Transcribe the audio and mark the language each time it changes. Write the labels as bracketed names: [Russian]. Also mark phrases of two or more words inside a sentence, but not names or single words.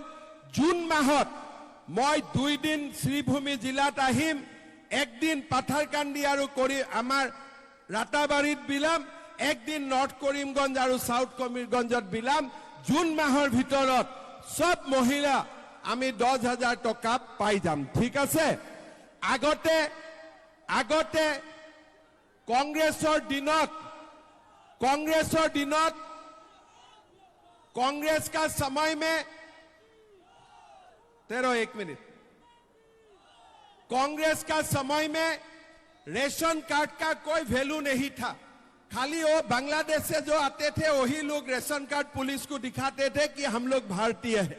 [Assamese] জুন মাহত মই 2 দিন শ্ৰীভূমি জিলাত আহিম, 1 দিন পাথাৰকান্দি আৰু আমাৰ ৰাতাবাৰীত বিলাম, 1 দিন নৰ্থ কৰিমগঞ্জ আৰু সাউথ কৰিমগঞ্জত বিলাম। জুন মাহৰ ভিতৰত সব মহিলা আমি 10,000 টকা পাই যাম। ঠিক আছে? আগতে কংগ্ৰেছৰ দিনত [Hindi] कांग्रेस का समय में 1 मिनट, कांग्रेस का समय में [English] ration card [Hindi] का कोई वैल्यू नहीं था। खाली वो बांग्लादेश से जो आते थे वही लोग [English] ration card [Hindi] पुलिस को दिखाते थे कि हम लोग भारतीय हैं।